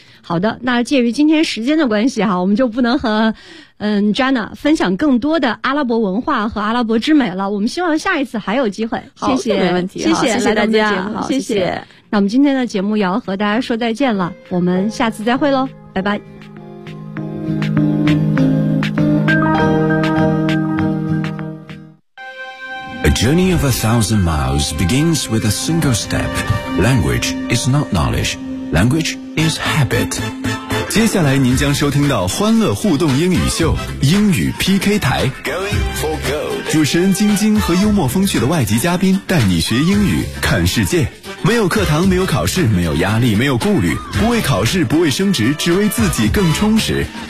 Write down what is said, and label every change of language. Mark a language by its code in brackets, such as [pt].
[zh] 好的，那介于今天时间的关系哈，我们就不能和Jana 分享更多的阿拉伯文化和阿拉伯之美了。我们希望下一次还有机会。好，谢谢，没问题，谢谢，谢谢大家，谢谢。那我们今天的节目也要和大家说再见了，我们下次再会喽，拜拜。 [en] A journey of 1,000 miles begins with a single step. Language is not knowledge. Language is habit. [zh] 接下来您将收听到欢乐互动英语秀，英语 PK 台。 [en] Going for gold. [zh] 主持人晶晶和幽默风趣的外籍嘉宾带你学英语，看世界。没有课堂，没有考试，没有压力，没有顾虑，不为考试，不为升职，只为自己更充实。